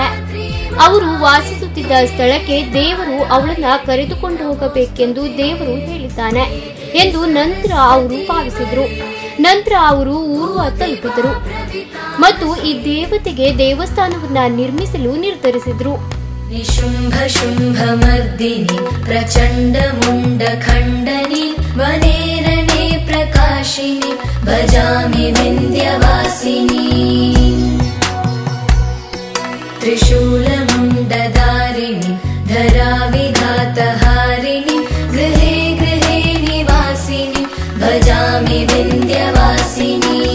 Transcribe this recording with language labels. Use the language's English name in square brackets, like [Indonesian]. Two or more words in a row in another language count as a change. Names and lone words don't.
[Kannada] ಅವರು ವಾಸಿಸುತ್ತಿದ್ದ ಸ್ಥಳಕ್ಕೆ ದೇವರು ಅವಳನ್ನ ಕರೆದುಕೊಂಡು ಹೋಗಬೇಕೆಂದು ದೇವರು ಹೇಳಿದ್ದಾನೆ ಎಂದು ನಂತರ ಅವರು ಭಾವಿಸಿದರು. ನಂತರ ಅವರು ಊರ್ವ ತಲುಪಿದರು ಮತ್ತು ಈ ದೇವತೆಗೆ ದೇವಸ್ಥಾನವನ್ನ ನಿರ್ಮಿಸಲು ನಿರ್ಧರಿಸಿದರು. [Sanskrit] निशुम्भ शुम्भ मर्दिनि प्रचण्ड मुण्ड खण्डनि वनेरणे प्रकाशिनि भजामि विन्ध्यवासिनि त्रिशूलमुण्डधारिणि धराविघातहारिणि गृहे गृहे निवासिनि भजामि विन्ध्यवासिनि